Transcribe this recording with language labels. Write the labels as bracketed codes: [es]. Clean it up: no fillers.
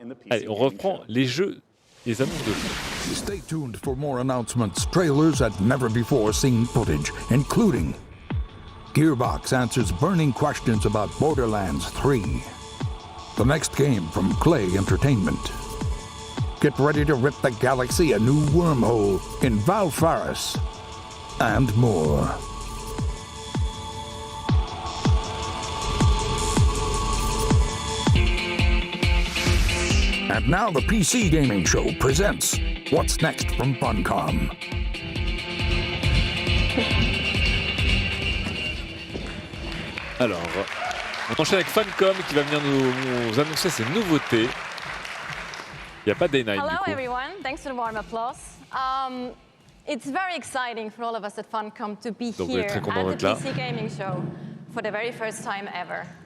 [fr] Allez, on reprend les jeux, les annonces de jeux. [en] Stay tuned for more announcements, trailers, and never before seen footage, including Gearbox answers burning questions about Borderlands 3. The next game from Clay Entertainment. Get ready to rip the galaxy a new wormhole in Valfaris. And more. And now the PC Gaming Show presents What's Next from Funcom. [fr] Alors, on enchaîne avec Funcom qui va venir nous annoncer ses nouveautés. Il n'y a pas Day Night. [en] Hello everyone, thanks for the warm applause. It's very exciting for all of us at Funcom to be here at the PC Gaming Show for the very first time ever.